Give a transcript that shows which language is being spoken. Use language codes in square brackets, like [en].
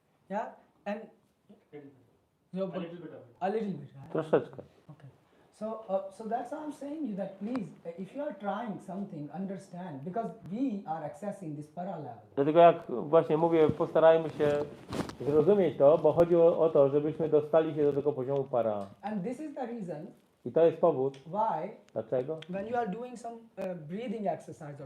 [en] Yeah? And no, but a little bit, right? [pl] Troszeczkę. [en] Okay. So that's why I'm saying you that please, if you are trying something, understand, because we are accessing this para level. [pl] Dlatego jak właśnie mówię, postarajmy się zrozumieć to, bo chodzi o to, żebyśmy dostali się do tego poziomu para. [en] And this is the reason [pl] I to jest powód, [en] why [pl] dlaczego? [en] when you are doing some breathing exercise or